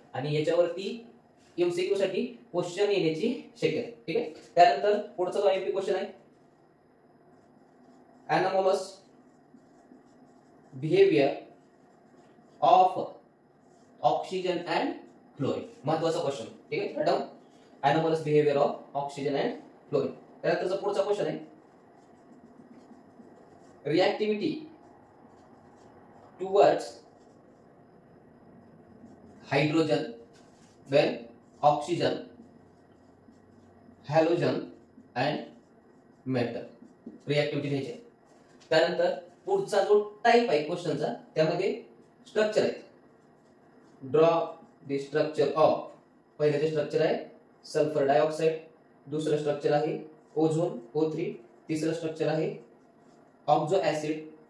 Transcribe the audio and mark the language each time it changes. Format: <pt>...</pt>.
<mr>आणि याच्यावरती एमसीक्यू साठी क्वेश्चन येण्याची शक्यता. ठीक आहे. त्यानंतर पुढचा जो</mr> <en>IMP question</en> <mr>आहे</mr> <en>anomalous behavior of oxygen and fluorine.</en> <mr>महत्वाचा क्वेश्चन. ठीक आहे.</mr> <en>Right down anomalous behavior of oxygen and fluorine.</en> <mr>त्यानंतरचा पुढचा</mr> <en>question</en> <mr>आहे</mr> <en>reactivity towards hydrogen when oxygen, halogen and</en> <mr>metal, रिएक्टिव्हिटी घ्यायची. त्यानंतर पुढचा जो टाइप आहे क्वेश्चनचा त्यामध्ये स्ट्रक्चर आहे.</mr> <en>draw the structure of,</en> <mr>पहिलं जे स्ट्रक्चर आहे सल्फर डायऑक्साइड, दुसरं स्ट्रक्चर आहे ओझोन O3, तिसरं स्ट्रक्चर आहे ऑक्झो ऍसिड.</mr>